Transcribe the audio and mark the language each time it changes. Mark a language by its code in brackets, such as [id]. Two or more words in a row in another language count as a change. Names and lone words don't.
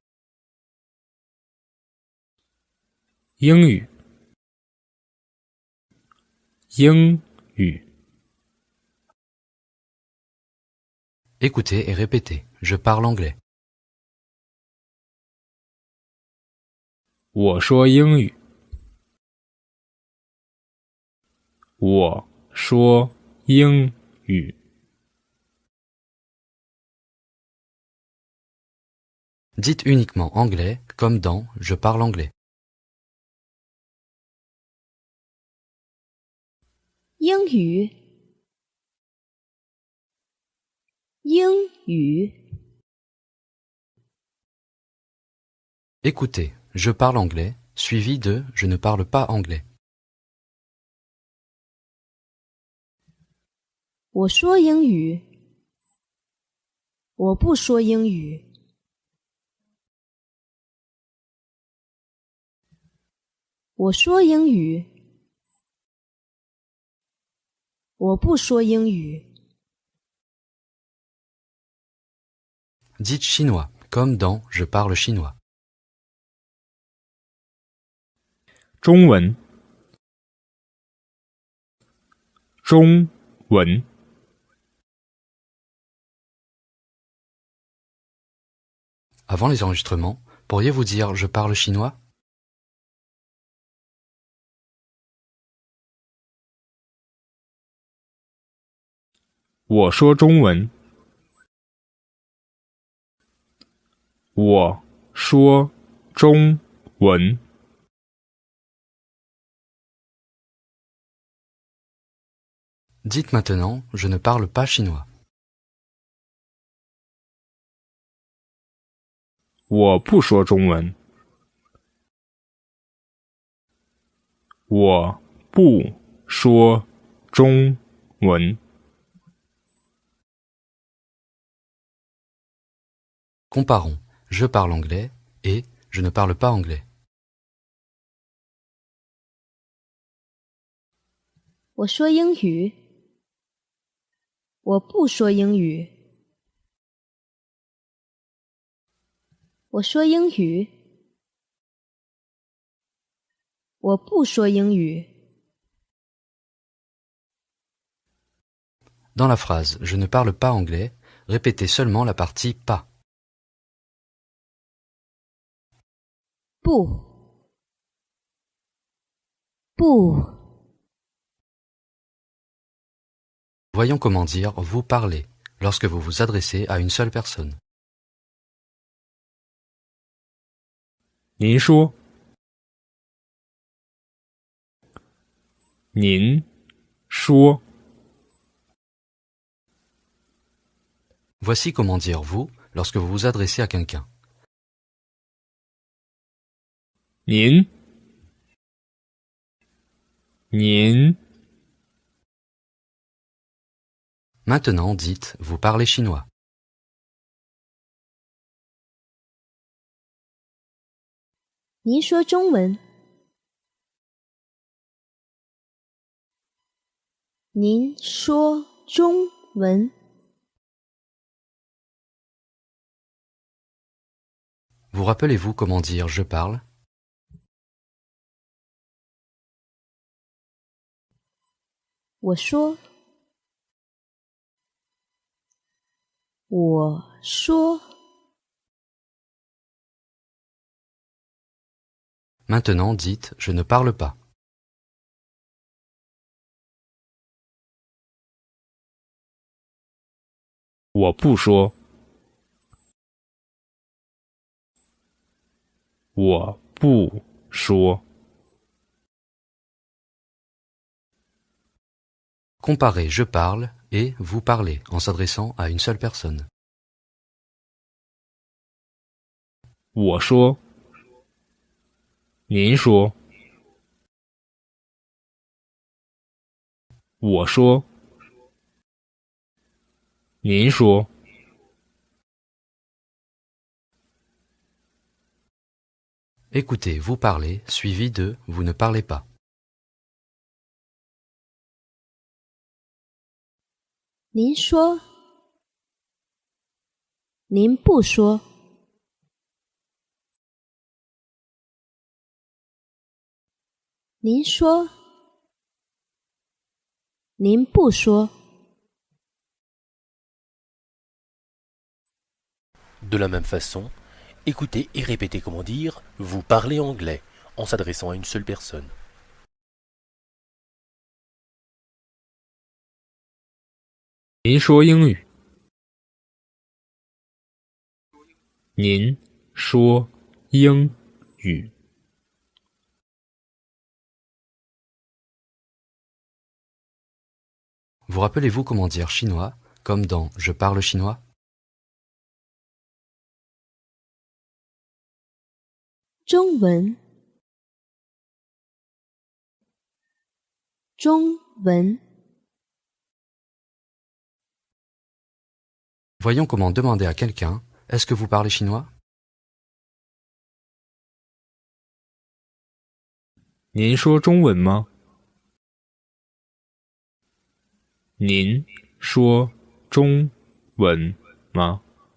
[zh] 英语，英语， [fr] Écoutez et répétez. Je parle anglais. [zh] 我说英语，我说英语， [fr] Dites uniquement anglais, comme dans je parle anglais. [zh] 英语，英语， [fr] Écoutez, je parle anglais, suivi de je ne parle pas anglais. [zh] 我说英语，我不说英语。我说英语，我不说英语。 [fr] Dites chinois, comme dans je parle chinois. [zh] 中文，中文， [fr] Avant les enregistrements, pourriez-vous dire je parle chinois? [zh] 我说中文，我说中文， [fr] Dites maintenant je ne parle pas chinois. [zh] 我不说中文，我不说中文， [fr] Comparons je parle anglais et je ne parle pas anglais. [zh] 我说英语。我不说英语。我说英语。我不说英语。 [fr] Dans la phrase je ne parle pas anglais, répétez seulement la partie pas. [zh] 不。不。 [fr] Voyons comment dire vous parlez lorsque vous vous adressez à une seule personne. [zh] 您说，您说， [fr] Voici comment dire vous lorsque vous vous adressez à quelqu'un. [zh] 您，您， [fr] Maintenant dites vous parlez chinois. [zh] 您说中文。您说中文。 [fr] Vous rappelez-vous comment dire je parle? [zh] 我说。我说。 [fr] Maintenant dites je ne parle pas. [zh] 我不说，我不说， [fr] Comparez je parle et vous parlez en s'adressant à une seule personne. [zh] 我说，您说，我说，您说， [fr] Écoutez vous parlez suivi de vous ne parlez pas. [zh] 您说。您不说。您说。您不说。 [fr] De la même façon, écoutez et répétez comment dire « vous parlez anglais » en s'adressant à une seule personne. [zh] 您说英语，您说英语， [fr] Vous rappelez-vous comment dire chinois, comme dans je parle chinois? [zh] 中文。中文。 [fr] Voyons comment demander à quelqu'un est-ce que vous parlez chinois? [zh] 您说中文吗？您说中文吗？